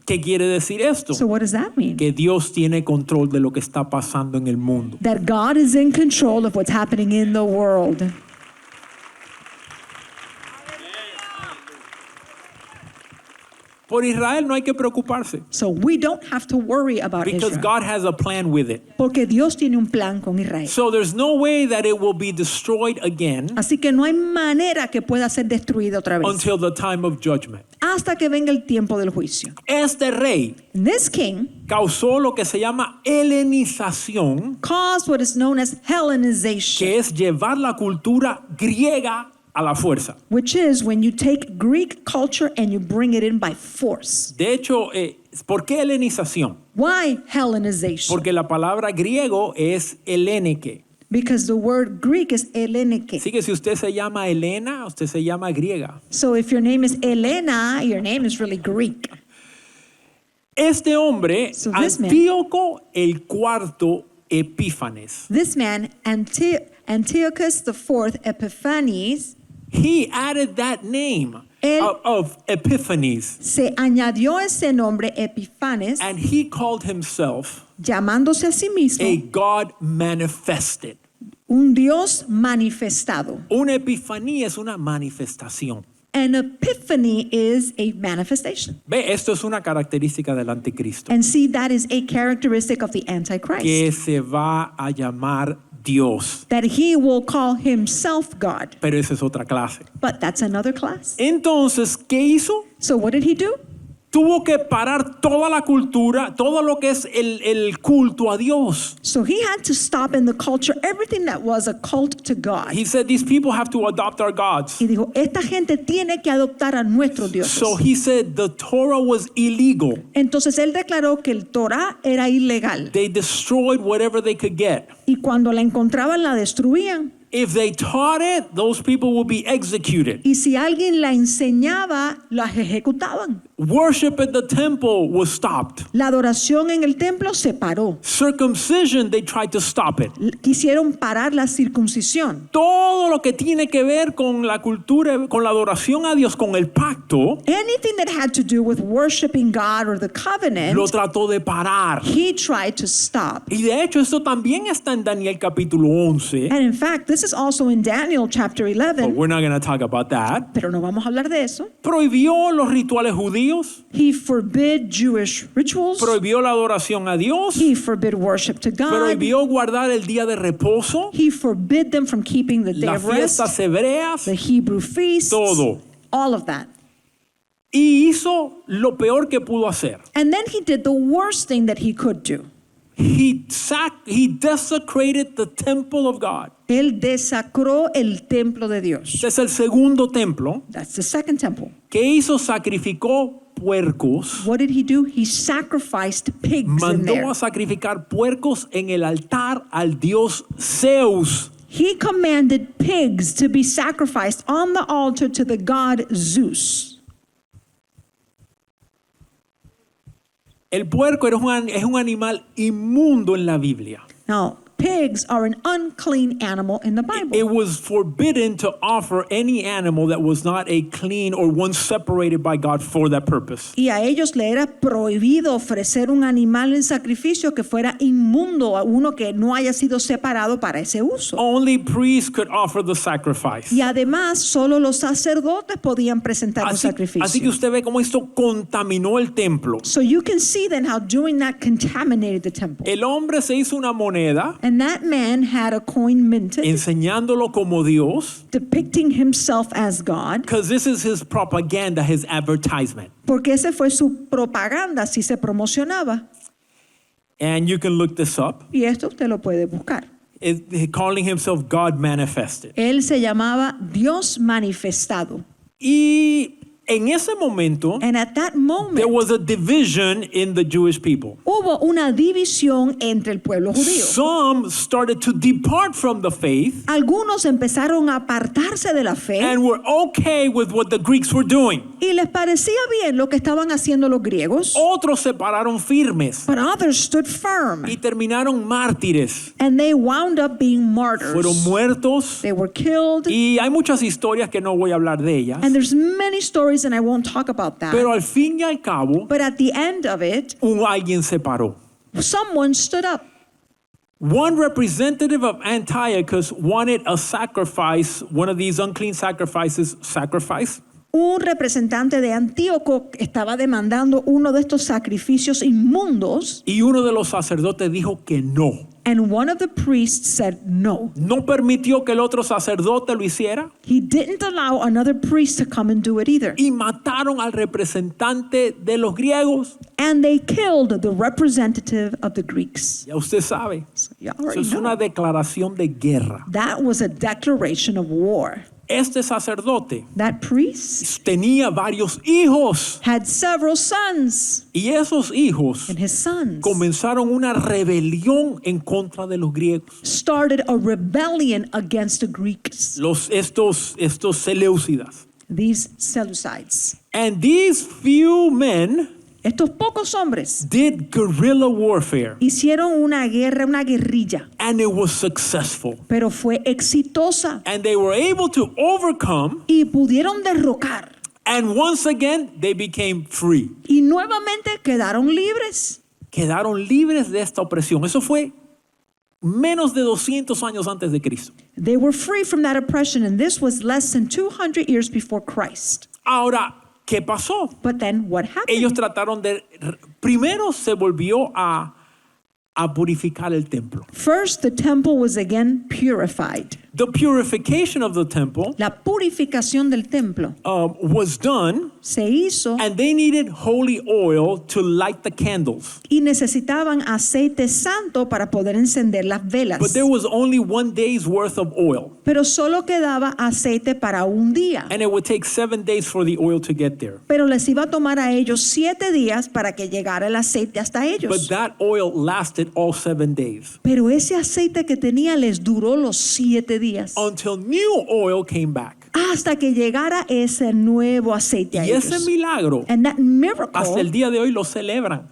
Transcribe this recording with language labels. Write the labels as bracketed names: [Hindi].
[Spanish] ¿Qué quiere decir esto? [English] So what does that mean? [Spanish] Que Dios tiene control de lo que está pasando en el mundo. [English] That God is in control of what's happening in the world. [Spanish] Por Israel no hay que preocuparse [English] So we don't have to worry about because Israel. God has a plan with it. [Spanish] Porque Dios tiene un plan con Israel. [English] So there's no way that it will be destroyed again [Spanish] Así que no hay manera que pueda ser destruido otra vez [English] until the time of judgment. [Spanish] hasta que venga el tiempo del juicio. Este rey [English] And this king [Spanish] causó lo que se llama helenización, [English] caused what is known as Hellenization, [Spanish] que es llevar la cultura griega a la fuerza. [English] which is when you take Greek culture and you bring it in by force. [Spanish] De hecho, ¿por qué helenización? [English] Why Hellenization? [Spanish] Porque la palabra griego es helénique. [English] Because the word Greek is Hellenike. [Spanish] Así que si usted se llama Helena, usted se llama griega. [English] So if your name is Elena, your name is really Greek. [Spanish] Este hombre, [English] So this man- [Spanish] Antíoco el cuarto Epífanes, [English] This man, Antiochus IV Epiphanes, he added that name [Spanish] Él- [English] of Epiphanes, [Spanish] se añadió ese nombre Epifanes, [English] and he called himself [Spanish] llamándose a sí mismo [English] a God manifested. [Spanish] un Dios manifestado. Una epifanía es una manifestación. [English] An epiphany is a manifestation. [Spanish] Ve, esto es una característica del anticristo, [English] And see, that is a characteristic of the Antichrist. [Spanish] que se va a llamar Dios. [English] That he will call himself God. [Spanish] Pero esa es otra clase. [English] But that's another class. [Spanish] Entonces, ¿qué hizo? [English] So what did he do? [Spanish] Tuvo que parar toda la cultura, todo lo que es el culto a Dios. [English] So he had to stop in the culture everything that was a cult to God. He said, these people have to adopt our gods. [Spanish] Y dijo, esta gente tiene que adoptar a nuestros dioses. [English] So he said the Torah was illegal. [Spanish] Entonces él declaró que el Torah era ilegal. [English] They destroyed whatever they could get. [Spanish] Y cuando la encontraban, la destruían. [English] If they taught it, those people will be executed. [Spanish] Y si alguien la enseñaba, las ejecutaban. [English] Worship at the temple was stopped. [Spanish] La adoración en el templo se paró. [English] Circumcision, they tried to stop it. [Spanish] Quisieron parar la circuncisión. Todo lo que tiene que ver con la cultura, con la adoración a Dios, con el pacto, [English] Anything that had to do with worshiping God or the covenant, [Spanish] lo trató de parar. [English] he tried to stop. [Spanish] Y de hecho esto también está en Daniel capítulo 11. [English] And in fact, this is also in Daniel chapter But 11, we're not going to talk about that. [Spanish] pero no vamos a hablar de eso. Prohibió los rituales judíos, [English] He forbid Jewish rituals. [Spanish] prohibió la adoración a Dios, [English] He forbid worship to God. [Spanish] prohibió guardar el día de reposo, [English] He forbid them from keeping the day [Spanish] las [English] of rest, [Spanish] fiestas hebreas, [English] the Hebrew feasts, [Spanish] todo. [English] all of that. [Spanish] Y hizo lo peor que pudo hacer. [English] And then he did the worst thing that he could do. He desecrated the temple of God. [Spanish] Él desacró el templo de Dios. Este es el segundo templo [English] That's the second temple. [Spanish] que hizo, sacrificó puercos, [English] What did he do? He sacrificed pigs in [Spanish] mandó [English] there. [Spanish] a sacrificar puercos en el altar al dios Zeus. [English] He commanded pigs to be sacrificed on the altar to the god Zeus. [Spanish] El puerco es un animal inmundo en la Biblia. [English] Now, pigs are an unclean animal in the Bible. It was forbidden to offer any animal that was not a clean or one separated by God for that purpose. [Spanish] Y a ellos le era prohibido ofrecer un animal en sacrificio que fuera inmundo, a uno que no haya sido separado para ese uso. [English] Only priests could offer the sacrifice. [Spanish] Y además, solo los sacerdotes podían presentar un Así que sacrificio. usted ve cómo esto contaminó el templo. [English] So you can see then how doing that contaminated the temple. [Spanish] El hombre se hizo una moneda [English] And that man had a coin minted [Spanish] enseñándolo como Dios, [English] depicting himself as God, because this is his propaganda, his advertisement. [Spanish] porque ese fue su propaganda, así se promocionaba. [English] And you can look this up. [Spanish] Y esto usted lo puede buscar. [English] Calling himself God manifested. [Spanish] Él se llamaba Dios manifestado. Y En ese momento, [English] And at that moment, there was a division in the Jewish people. [Spanish] hubo una división entre el pueblo judío. [English] Some started to depart from the faith [Spanish] Algunos empezaron a apartarse de la fe [English] and were okay with what the Greeks were doing. [Spanish] y les parecía bien lo que estaban haciendo los griegos, Otros se pararon firmes [English] but others stood firm, [Spanish] y terminaron mártires. [English] and they wound up being martyrs. [Spanish] Fueron muertos. [English] They were killed, [Spanish] Y hay muchas historias que no voy a hablar de ellas. [English] and there's many stories, and I won't talk about that. [Spanish] Pero al fin y al cabo, [English] But at the end of it, [Spanish] alguien se paró. [English] someone stood up. One representative of Antiochus wanted a sacrifice, one of these unclean sacrifices, [Spanish] Un representante de Antíoco estaba demandando uno de estos sacrificios inmundos, y uno de los sacerdotes dijo que no. [English] and one of the priests said no. [Spanish] No permitió que el otro sacerdote lo hiciera [English] He didn't allow another priest to come and do it either. [Spanish] y mataron al representante de los griegos. [English] And they killed the representative of the Greeks. [Spanish] Ya usted sabe, [English] So you [Spanish] eso [English] already [Spanish] es una [English] know. [Spanish] declaración de guerra. [English] That was a declaration of war. [Spanish] Este sacerdote [English] That priest [Spanish] tenía varios hijos [English] had several sons, [Spanish] y esos hijos [English] and his sons [Spanish] comenzaron una rebelión en contra de los griegos. [English] started a rebellion against the Greeks, [Spanish] Estos Seleucidas. [English] these Seleucids. And these few men [Spanish] Estos pocos hombres [English] did guerrilla warfare, [Spanish] hicieron una guerra, una guerrilla, [English] and it was successful. [Spanish] pero fue exitosa [English] And they were able to overcome, [Spanish] y pudieron derrocar [English] and once again they became free. [Spanish] y nuevamente quedaron libres. Quedaron libres de esta opresión. Eso fue menos de 200 años antes de Cristo. [English] They were free from that oppression, and this was less than 200 years before Christ. [Spanish] Ahora, ¿qué pasó? [English] But then what happened? [Spanish] Ellos trataron de... Primero se volvió a purificar el templo. [English] First, the temple was again purified. The purification of the temple [Spanish] La purificación del templo [English] was done, [Spanish] se hizo [English] and they needed holy oil to light the candles. [Spanish] y necesitaban aceite santo para poder encender las velas. [English] But there was only 1 day's worth of oil, [Spanish] Pero solo quedaba aceite para un día. [English] and it would take 7 days for the oil to get there. [Spanish] Pero les iba a tomar a ellos 7 días para que llegara el aceite hasta [English] But [Spanish] ellos. [English] that oil lasted all 7 days [Spanish] Pero ese aceite que tenía les duró los 7 días. [English] until new oil came back. [Spanish] Hasta que llegara ese nuevo aceite a Y ese ellos. milagro [English] And that miracle, [Spanish] hasta el día de hoy lo celebran.